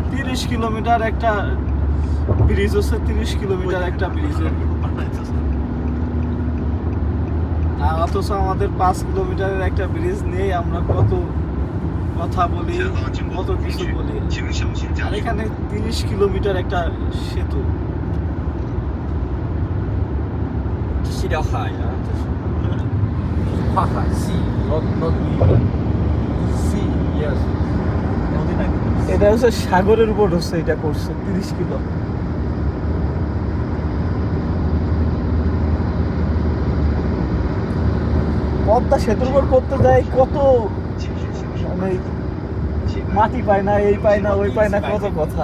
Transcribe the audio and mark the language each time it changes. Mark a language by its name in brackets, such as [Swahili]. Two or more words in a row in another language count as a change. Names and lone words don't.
[Bangla] 30 কিলোমিটার একটা ব্রিজ হচ্ছে, 30 কিলোমিটার একটা ব্রিজের। আর অথচ আমাদের 5 কিলোমিটারের একটা ব্রিজ নিয়ে আমরা কত কথা বলি, কত কিছু বলি, আর এখানে 30 কিলোমিটার একটা সেতু। [Chinese] 这是条海啊，这是跨海 [English] sea not sea yes。 [Bangla] এটা হচ্ছে সাগরের উপর হচ্ছে, এটা করছে 30 কিলো। পদ্মা সেতুর উপর করতে যায় কত, মানে মাটি পায় না, এই পায় না, ওই পায় না, কত কথা।